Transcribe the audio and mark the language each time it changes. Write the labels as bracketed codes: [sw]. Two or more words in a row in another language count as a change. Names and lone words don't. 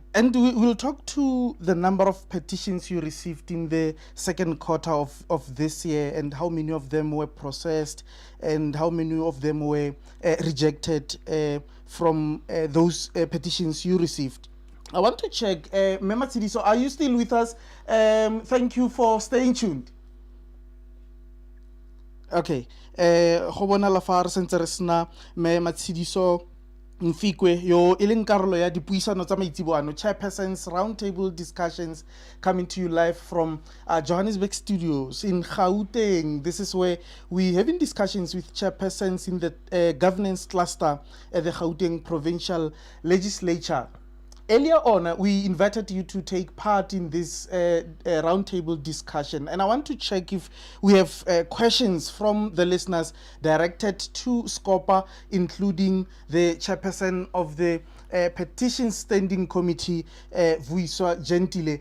[en] And we'll talk to the number of petitions you received in the second quarter of this year and how many of them were processed and how many of them were rejected from those petitions you received. I want to check, Matshidiso, are you still with us? Thank you for staying tuned. [tn] Okay. Go bona la fa re sentse re sena Matshidiso Mfikoe yo e leng karolo ya dipuisano tsa maitsiboano, [en] Chairperson's roundtable discussions, coming to you live from Johannesburg studios in Gauteng. This is where we having discussions with chairpersons in the governance cluster at the Gauteng Provincial Legislature. Earlier on, we invited you to take part in this roundtable discussion, and I want to check if we have questions from the listeners directed to SCOPA, including the chairperson of the Petitions Standing Committee, Vuyiswa Jentile.